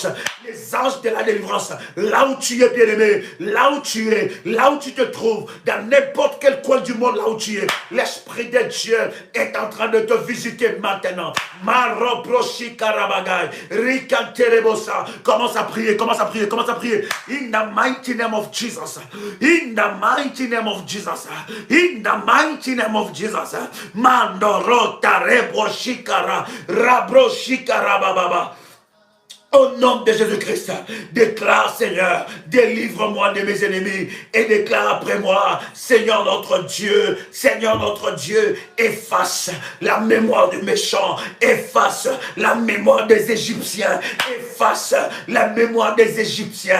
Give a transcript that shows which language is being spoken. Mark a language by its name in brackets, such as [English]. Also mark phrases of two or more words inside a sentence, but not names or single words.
[French] Les anges de la délivrance, là où tu es bien-aimé, là où tu es, là où tu te trouves, dans n'importe quel coin du monde, là où tu es, l'Esprit de Dieu est en train de te visiter maintenant. Commence à prier, commence à prier, commence à prier. [English] In the mighty name of Jesus. In the mighty name of Jesus. In the mighty name of Jesus. Mandorota rebo shikara, rabro shikara bababa. [French] Au nom de Jésus-Christ, déclare, Seigneur, délivre-moi de mes ennemis et déclare après moi, Seigneur notre Dieu, efface la mémoire du méchant, efface la mémoire des Égyptiens, efface la mémoire des Égyptiens.